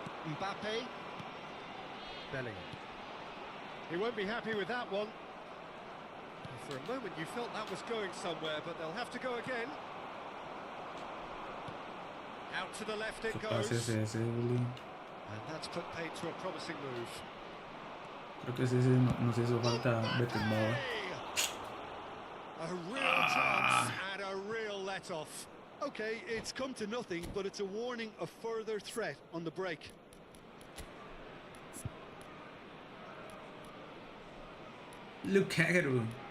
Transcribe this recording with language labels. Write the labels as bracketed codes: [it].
[en] Mbappe. Bellingham. He won't be happy with that one. For a moment you felt that was going somewhere, but they'll have to go again. Out to the left it [es] ¿Qué pasa [en] goes. [es] ese Uli? [en] And that's put paid to a promising move. [es] Creo que ese nos hizo falta Beckenbauer. [en] A real chance and a real let-off. Okay, it's come to nothing, but it's a warning of further threat on the break. Lukaku.